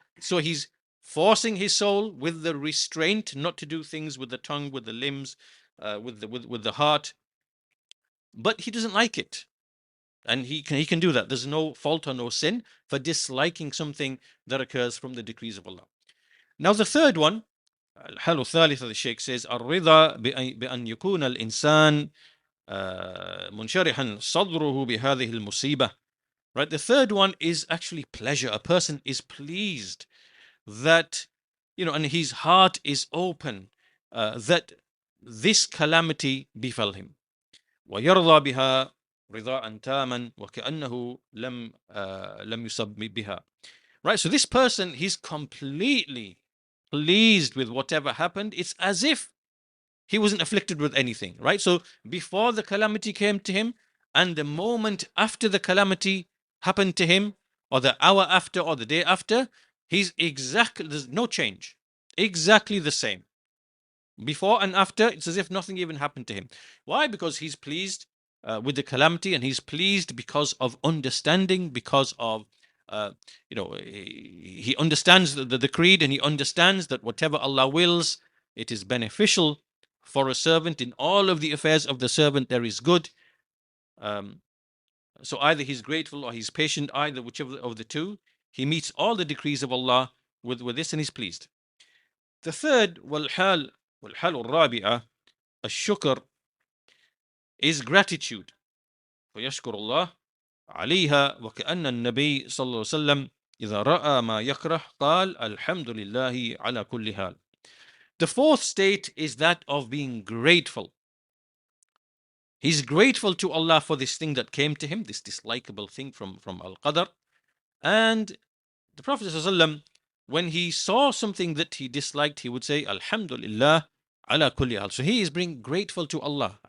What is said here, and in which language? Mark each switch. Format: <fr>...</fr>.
<en>So he's forcing his soul with the restraint not to do things with the tongue, with the limbs, with the heart. But he doesn't like it. And he can do that. There's no fault or no sin for disliking something that occurs from the decrees of Allah. Now the third one,</en> <ar>الحالة الثالثة,</ar> <en>the Sheikh says</en> <ar>الرضا بأن يكون الإنسان منشرحا صدره بهذه المصيبة.</ar> <en>Right, the third one is actually pleasure. A person is pleased that, and his heart is open that this calamity befell him.</en> <ar>ويرضى بها رضاء تاما وكأنه لم يصب بها.</ar> <en>Right, so this person, he's completely pleased with whatever happened. It's as if he wasn't afflicted with anything, right? So before the calamity came to him and the moment after the calamity happened to him, or the hour after or the day after, there's no change. Exactly the same. Before and after, it's as if nothing even happened to him. Why? Because he's pleased with the calamity, and he's pleased because of understanding, because of he understands the creed, and he understands that whatever Allah wills, it is beneficial for a servant. In all of the affairs of the servant, there is good. Um, so either he's grateful or he's patient, either whichever of the two. He meets all the decrees of Allah with this, and he's pleased. The third,</en> <ar>والحال الرابعة الشكر,</ar> <en>is gratitude.</en> <ar>فيشكر الله عليها وكأن النبي صلى الله عليه وسلم إذا رأى ما يكره قال الحمد لله على كل حال.</ar> <en>The fourth state is that of being grateful. He's grateful to Allah for this thing that came to him, this dislikable thing from Al-Qadr. And the Prophet ﷺ, when he saw something that he disliked, he would say,</en> <ar>Alhamdulillah ala kulli hal.</ar> <en>So he is being grateful to Allah.</en>